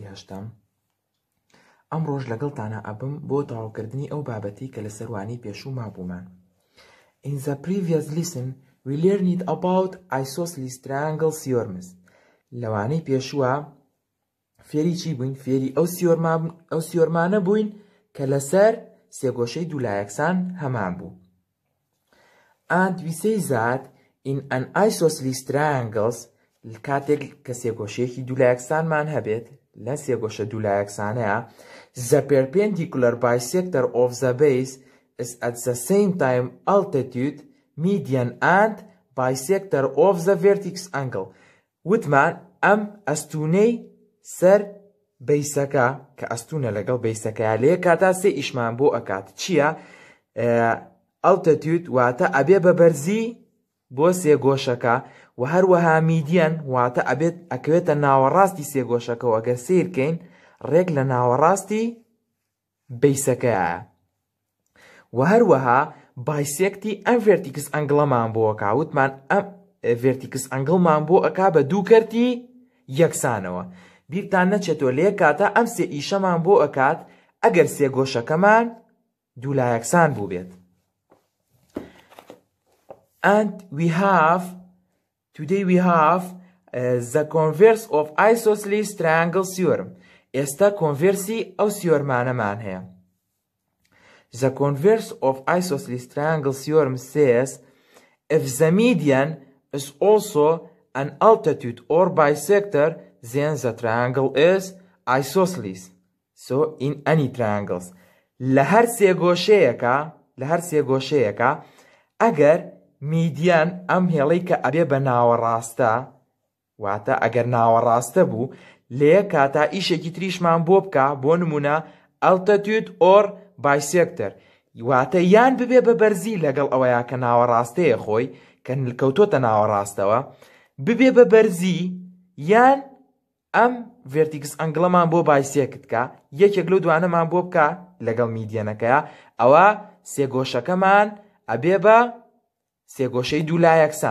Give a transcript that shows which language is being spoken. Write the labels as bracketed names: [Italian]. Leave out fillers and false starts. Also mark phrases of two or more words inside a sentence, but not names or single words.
[Central Kurdish] خۆشەویستم ئەمڕۆژ لەگەڵتانە ئەبم بۆ تەواوکردنی ئەو بابەتی کە لە سەروانی پێشوو مابوومان. [English] In the previous lesson we learned about isosceles triangle theorems. [Central Kurdish] لەوانەی پێشووە فێری چی بووین؟ فێری ئەو سیۆرمانە بووین کە لەسەر سێگۆشەی دوولایەکسان هەمان بوو. [English] And we say that in an isosceles triangles [Central Kurdish] کاتێک کە سێگۆشەیەکی دوولایەکسانمان هەبێت لە سێگۆشە دوولایەکسانەیە [English] the perpendicular bisector of the base is at the same time altitude, median and bisector of the vertex angle. [Central Kurdish] وتمان ئەم ئەستونەی سەر بەیسەکە کە ئەستونە لەگەڵ بەیسەکەیە لێ کاتا سێ ئیشمان بۆ ئەکات. چییە؟ altitude واتە ئەبێ بە بەرزی بۆ سێگۆشەکە و هەروەها میدیان واتە ئەبێت ئەکەوێتە ناوەڕاستی سێگۆشەکەەوە ئەگەر سیرکەین ڕێک لە ناوەڕاستی بەیسەکەیە و هەروەها بایسێکتی ئەم ڤێرتیکس ئەنگڵەمان بۆ ئەکا. وتمان ئەم ڤێرتیکس ئەنگڵمان بۆ ئەکا بە دوو کەرتی یەکسانەوە. بیرتان نەچێتۆ لێ کاتە ئەم سێ ئیشەمان بۆ ئەکات ئەگەر سێگۆشەکەمان دوولایەکسان بوو بێت. [English] And today we have the converse of isosceles triangle theorem. [Central Kurdish] ئێستا کۆنڤێرسی ئەو سیۆرمانەمان هەیە. [English] The converse of isosceles triangle theorem says if the median is also an altitude or bisector then the triangle is isosceles. So in any triangles [Central Kurdish] لە هەر سێگۆشەیەکە ئەگەر میدیان ئەم هێڵەی کە ئەبێ بە ناوەڕاستە واتە ئەگەر ناوەڕاستە بوو لێ کاتا ئیشێکی تریشمان بۆ بکە بۆ نمونە [English] altitude or bisector [Central Kurdish] واتە یان ببێ بە بەرزی لەگەڵ ئەوەیە کە ناوەڕاستەیە خۆی کە کەوتۆتە ناوەڕاستەوە ببێ بە بەرزی یان ئەم ڤێرتیکس ئەنگڵەمان بۆ بایسێکت کە یەکێک لەو دوانەمان بۆ بکە لەگەڵ میدیانەکەیە ئەوە سێگۆشەکەمان ئەبێ بە سێگۆشەی دوولایەکسان.